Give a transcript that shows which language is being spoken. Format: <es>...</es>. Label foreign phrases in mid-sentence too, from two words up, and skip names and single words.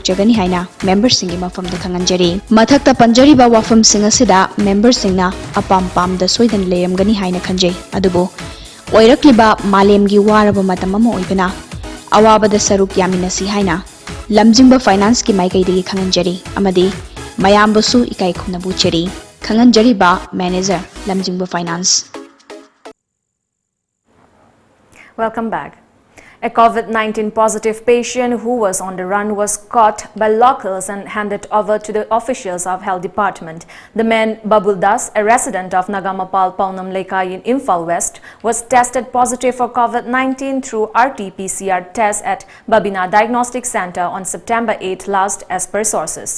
<mni>jagani haina member singi mafam da khanganjari mathakta panjari ba wafam singa sida member singna apam pam da soidan leyamgani haina khanjai adubo oirakliba malemgi waraba matamama oibana awaba da saruk yaminasi haina lamjingba finance ki maikai digi khanganjari amadi mayambasu ikai khumnabu cheri khanganjari ba manager lamjingba finance.</mni> <en>Welcome back. A COVID-19 positive patient who was on the run was caught by locals and handed over to the officials of Health Department. The man Babul Das, a resident of Nagamapal Paunam Lekai in Imphal West, was tested positive for COVID-19 through RT-PCR test at ALBINA Diagnostic Center on September 8 last, as per sources.</en>